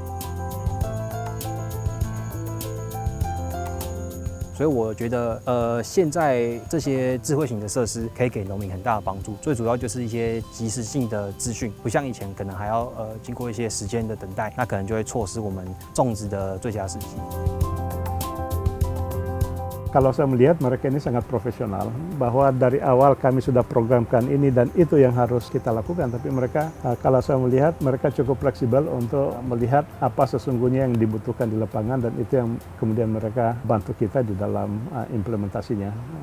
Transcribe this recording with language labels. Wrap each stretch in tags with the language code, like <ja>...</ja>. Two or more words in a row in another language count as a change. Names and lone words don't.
<zh>所以我觉得，现在这些智慧型的设施可以给农民很大的帮助。最主要就是一些及时性的资讯，不像以前可能还要经过一些时间的等待，那可能就会错失我们种植的最佳时机。</zh> <id>Kalau saya melihat mereka ini sangat profesional, bahwa dari awal kami sudah programkan ini dan itu yang harus kita lakukan. Tapi mereka, kalau saya melihat mereka cukup fleksibel untuk melihat apa sesungguhnya yang dibutuhkan di lapangan dan itu yang kemudian mereka bantu kita di dalam implementasinya.</id>